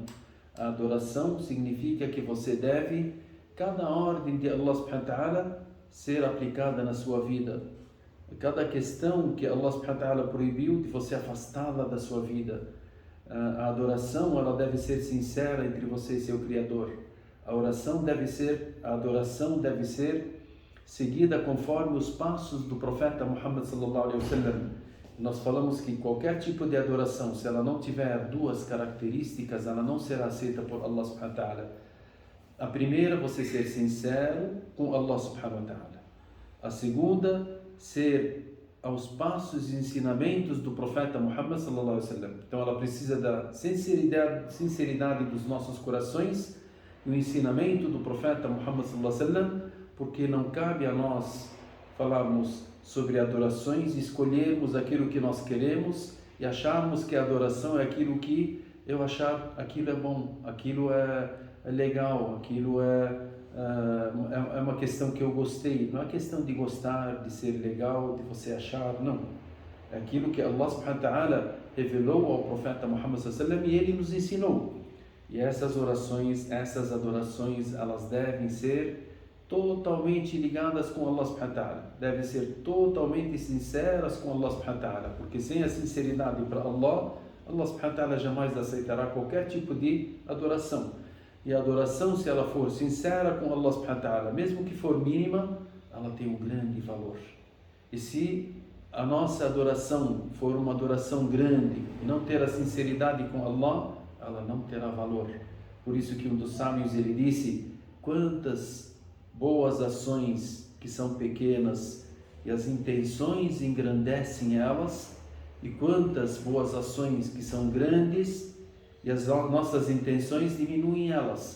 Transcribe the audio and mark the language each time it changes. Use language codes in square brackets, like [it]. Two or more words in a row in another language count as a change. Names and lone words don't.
[pt] A adoração significa que você deve, cada ordem de Allah [ar] سبحانه وتعالى, [pt] ser aplicada na sua vida. Cada questão que Allah [ar] سبحانه وتعالى [pt] proibiu, de você afastá-la da sua vida. A adoração ela deve ser sincera entre você e seu Criador. A adoração deve ser seguida conforme os passos do profeta Muhammad [ar] صلى الله عليه وسلم. [pt] Nós falamos que qualquer tipo de adoração, se ela não tiver duas características, ela não será aceita por Allah [ar] سبحانه وتعالى. [pt] A primeira, você ser sincero com Allah [ar] سبحانه وتعالى. [pt] A segunda, ser aos passos e ensinamentos do profeta Muhammad [ar] صلى الله عليه وسلم. [pt] Então ela precisa da sinceridade dos nossos corações e o ensinamento do profeta Muhammad [ar] صلى الله عليه وسلم, [pt] porque não cabe a nós falarmos sobre adorações e escolhermos aquilo que nós queremos e acharmos que a adoração é aquilo que eu achar, aquilo é bom, aquilo é legal, aquilo é uma questão que eu gostei. Não é questão de gostar, de ser legal, de você achar, não. É aquilo que Allah [ar] سبحانه وتعالى [pt] revelou ao profeta Muhammad [ar] صلى الله عليه وسلم [pt] e ele nos ensinou. E essas orações, essas adorações, elas devem ser totalmente ligadas com Allah [ar] سبحانه وتعالى, [pt] devem ser totalmente sinceras com Allah [ar] سبحانه وتعالى, [pt] porque sem a sinceridade para Allah, Allah [ar] سبحانه وتعالى [pt] jamais aceitará qualquer tipo de adoração. E a adoração, se ela for sincera com Allah [ar] سبحانه وتعالى, [pt] mesmo que for mínima, ela tem um grande valor. E se a nossa adoração for uma adoração grande e não ter a sinceridade com Allah, ela não terá valor. Por isso que um dos sábios ele disse: quantas boas ações que são pequenas e as intenções engrandecem elas, e quantas boas ações que são grandes e as nossas intenções diminuem elas.